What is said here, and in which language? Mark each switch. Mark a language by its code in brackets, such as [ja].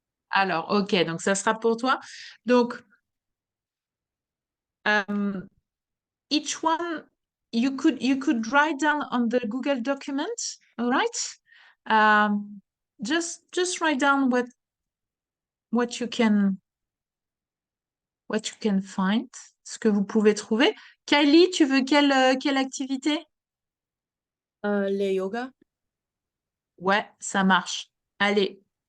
[fr] Alors, ok, donc ça sera pour toi. [en] Donc, each one you could write down on the Google document, all right? Just write down what you can find, [fr] ce que vous pouvez trouver. Kylie, tu veux quelle activité? Le yoga. Ouais, ça marche. Allez.